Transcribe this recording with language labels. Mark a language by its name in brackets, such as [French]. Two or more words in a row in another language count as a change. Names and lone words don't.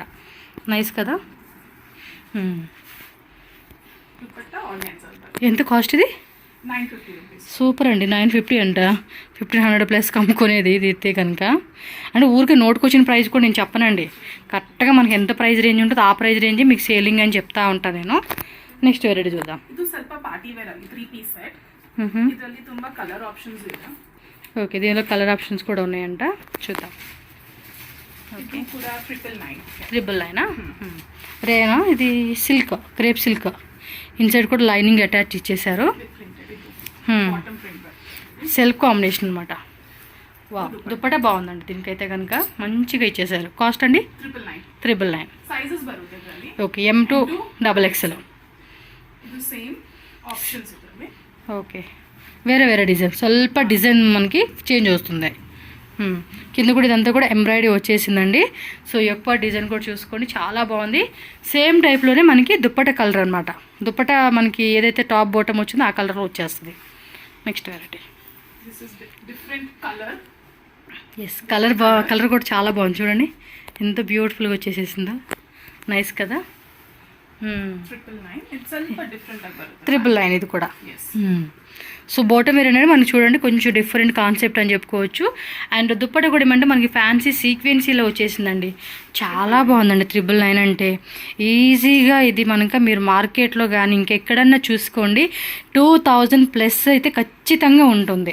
[Telugu] నైస్ కదా. ఎంత కాస్ట్ ఇది? 950 రూపీస్. సూపర్ అండి. 950 అంట. 1500 ప్లస్ కమ్ముకునేది ఇది అయితే కనుక. అంటే ఊరికే నోట్కి వచ్చిన ప్రైస్ కూడా నేను చెప్పనండి. కరెక్ట్గా మనకి ఎంత [English] price range [Telugu] ఉంటుందో ఆ [English] price range [Telugu] మీకు సేలింగ్ అని చెప్తా ఉంటాను నేను. [English] next variety [Telugu] చూద్దాం. [Kannada] ಇದು ಸ್ವಲ್ಪ [English] party wear [Kannada] ಅಲ್ಲಿ 3 [English] piece set. [Kannada] ಇದರಲ್ಲಿ ತುಂಬಾ [English] colour options [Kannada] ಇದೆ. ಓಕೆ, [Telugu] దీనిలో [English] colour options [Telugu] కూడా ఉన్నాయంట, చూద్దాం. ఓకే, కూడా 999. 999 రేనా? ఇది సిల్క్, [English] crepe silk. inside కూడా lining attach [Telugu] ఇచ్చేసారు. [English] self combination [Telugu] అనమాట. వా, దుప్పటా బాగుందండి దీనికైతే కనుక, మంచిగా ఇచ్చేసారు. కాస్ట్ అండి 999. సైజెస్ బరువుతుంది. ఓకే, M2XXL. [Kannada] ಇದು [English] same options [Kannada] ಇದೆ. [Telugu] ఓకే, వేరే వేరే డిజైన్, ಸ್ವಲ್ಪ డిజైన్ మనకి చేంజ్ వస్తుంది. కింద కూడా ఇదంతా కూడా ఎంబ్రాయిడరీ వచ్చేసిందండి. సో ఎక్కువ డిజైన్ కూడా చూసుకోండి, చాలా బాగుంది. [English] same typeలోనే [Telugu] మనకి దుప్పట కలర్ అనమాట. దుప్పట మనకి ఏదైతే [English] top bottom [Telugu] వచ్చిందో ఆ కలర్లో వచ్చేస్తుంది. [English] next variety different colour. [Telugu] ఎస్, కలర్ కూడా చాలా బాగుంది. చూడండి ఎంత బ్యూటిఫుల్గా వచ్చేసేసిందో. నైస్ కదా. [Kannada] 999 it's ಸ್ವಲ್ಪ [English] different ಆಗಿ [Kannada] ಬರುತ್ತೆ. [Telugu] 999 ఇది కూడా. [English] yes. [Telugu] సో [English] bottom wear [Telugu] అనేది మనకి చూడండి కొంచెం [English] different concept [Telugu] అని చెప్పుకోవచ్చు. అండ్ దుప్పట కూడా ఏమంటే మనకి [English] fancy sequenceలో [Telugu] వచ్చేసిందండి. చాలా బాగుందండి 999 అంటే. ఈజీగా ఇది మనక మీరు మార్కెట్లో కానీ ఇంకెక్కడన్నా చూసుకోండి 2000 ప్లస్ అయితే ఖచ్చితంగా ఉంటుంది.